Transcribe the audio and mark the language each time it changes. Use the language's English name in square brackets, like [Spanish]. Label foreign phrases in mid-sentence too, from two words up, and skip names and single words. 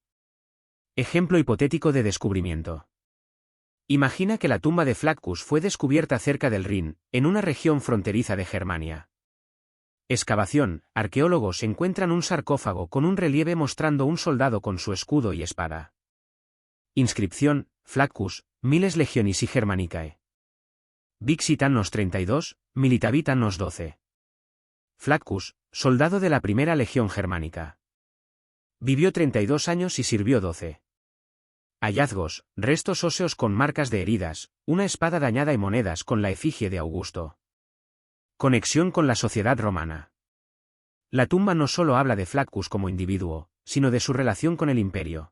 [Spanish] Ejemplo hipotético de descubrimiento. Imagina que la tumba de Flaccus fue descubierta cerca del Rin, en una región fronteriza de Germania. Excavación, arqueólogos encuentran un sarcófago con un relieve mostrando un soldado con su escudo y espada. Inscripción, Flaccus, [Latin] miles legionis y Germanicae. Vixit annos 32, militavit annos 12. [Spanish] Flaccus, soldado de la primera legión germánica. Vivió 32 años y sirvió 12. Hallazgos, restos óseos con marcas de heridas, una espada dañada y monedas con la efigie de Augusto. Conexión con la sociedad romana. La tumba no solo habla de Flaccus como individuo, sino de su relación con el imperio.